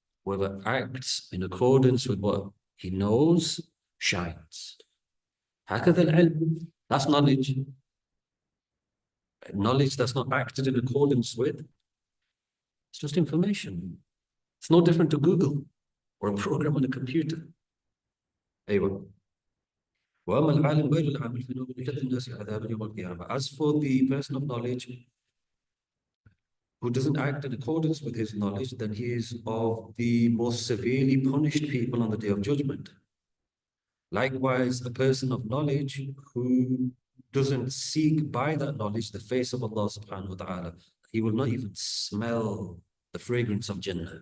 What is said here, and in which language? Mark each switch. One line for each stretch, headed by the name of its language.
English: Whoever acts in accordance with what he knows shines.
Arabic: هكذا العلم.
English: That's knowledge. Knowledge that's not acted in accordance with, it's just information. It's no different to Google or a program on a computer.
Arabic: أيوة. وأما العالم غير العامل فإنه يكد الناس عذابا يوم القيامة.
English: As for the person of knowledge who doesn't act in accordance with his knowledge, then he is of the most severely punished people on the day of judgment. Likewise, a person of knowledge who doesn't seek by that knowledge the face of Allah subhanahu wa ta'ala, he will not even smell the fragrance of Jannah.